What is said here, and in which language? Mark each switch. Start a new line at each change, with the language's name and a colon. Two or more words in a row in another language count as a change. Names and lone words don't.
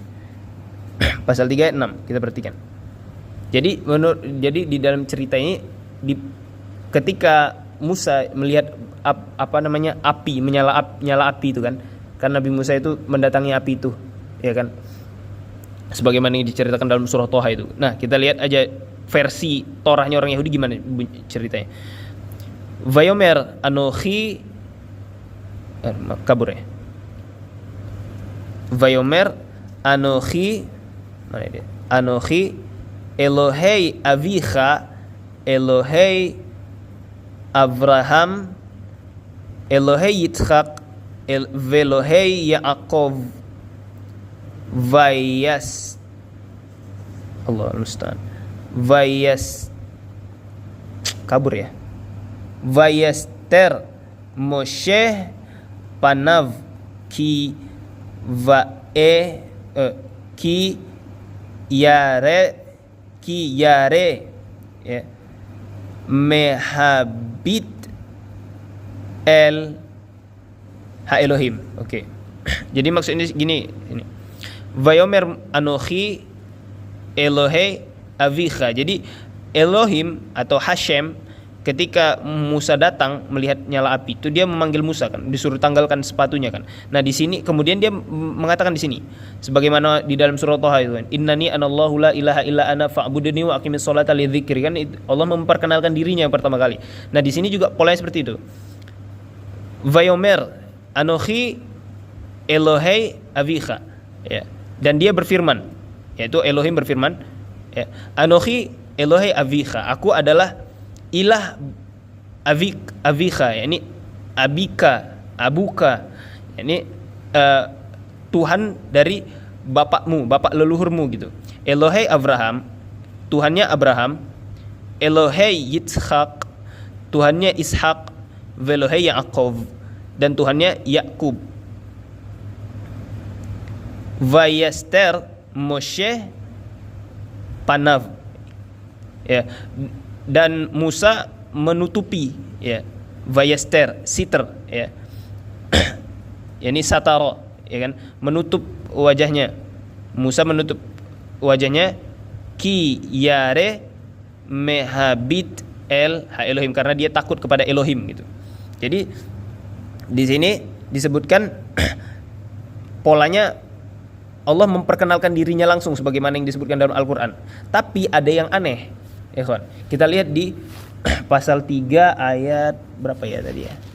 Indonesian: Pasal 3 ayat 6 kita perhatikan. Jadi di dalam cerita ini ketika Musa melihat api menyala api itu kan Nabi Musa itu mendatangi api itu, ya kan, sebagaimana yang diceritakan dalam surah Toha itu. Nah, kita lihat aja versi Torahnya orang Yahudi gimana ceritanya.
Hebrew: ויאמר אנכי
Indonesian: kabur ya.
Hebrew: ויאמר אנכי
Indonesian: mana dia?
Hebrew: אנכי אלהי אביך אלהי אברהם אלהי יצחק ואלהי יעקב ויס
Arabic: الله المستعان.
Indonesian: Vayas kabur ya.
Hebrew: ויסתר משה פניו כי כי ירא ya, מהביט אל האלהים. Oke.
Indonesian: Jadi maksudnya gini ini.
Hebrew: ויאמר אנכי אלהי אביך.
Indonesian: Jadi Elohim atau Hashem ketika Musa datang melihat nyala api itu dia memanggil Musa kan, disuruh tanggalkan sepatunya kan. Nah di sini kemudian dia mengatakan di sini sebagaimana di dalam surah Thaha itu kan,
Arabic: إنني أنا الله لا إله إلا أنا فاعبدني وأقم الصلاة لذكري
Indonesian: kan, Allah memperkenalkan dirinya yang pertama kali. Nah di sini juga polanya seperti itu.
Hebrew: ויאמר אנכי אלהי אביך ya.
Indonesian: Dan dia berfirman, yaitu Elohim berfirman ya,
Hebrew: אנכי אלהי אביך,
Indonesian: aku adalah ilah avicha, yakni abuka, yakni Tuhan dari bapakmu, bapak leluhurmu gitu. Elohei Abraham, Tuhannya Abraham. Elohei Yitzhak, Tuhannya Ishak. Velohei Yaakov, dan Tuhannya Yakub.
Hebrew: ויסתר משה פניו
Indonesian: ya, dan Musa menutupi ya,
Hebrew: ויסתר סתר
Indonesian: ya. Ini sataro ya kan, menutup wajahnya. Musa menutup wajahnya
Hebrew: כי ירא מהביט אל האלהים,
Indonesian: karena dia takut kepada Elohim gitu. Jadi di sini disebutkan polanya Allah memperkenalkan dirinya langsung sebagaimana yang disebutkan dalam Al-Qur'an. Tapi ada yang aneh. Ya kawan. Kita lihat di pasal 3 ayat berapa ya tadi ya?